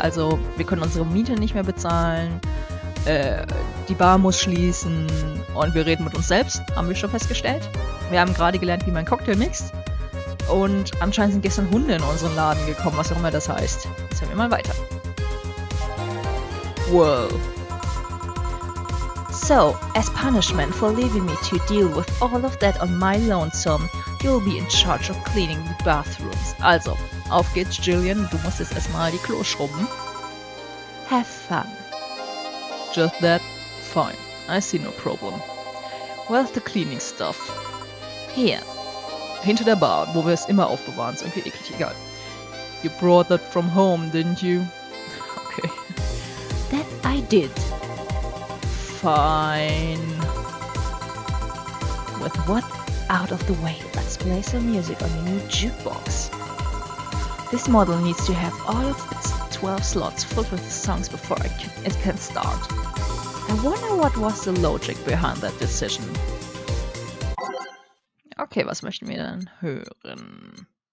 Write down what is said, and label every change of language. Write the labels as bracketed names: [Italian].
[German] Also wir können unsere Miete nicht mehr bezahlen, die Bar muss schließen und wir reden mit uns selbst, haben wir schon festgestellt. Wir haben gerade gelernt, wie man Cocktail mixt und anscheinend sind gestern Hunde in unseren Laden gekommen, was auch immer das heißt. Jetzt hören wir mal weiter. Wow. [English] So, as punishment for leaving me to deal with all of that on my lonesome, you'll be in charge of cleaning the bathrooms. [German] Also, auf geht's, Jillian, du musst jetzt erstmal die Klos schrubben. [English] Have fun. Just that? Fine. I see no problem. Where's the cleaning stuff? Here. [German] Hinter der Bar, wo wir es immer aufbewahren, ist irgendwie eklig, egal. [English] You brought that from home, didn't you? Okay. That I did. Fine. With what out of the way, let's play some music on your new jukebox. This model needs to have all of its 12 slots filled with songs before it can start. I wonder what was the logic behind that decision. [German] Okay, was möchten wir denn hören?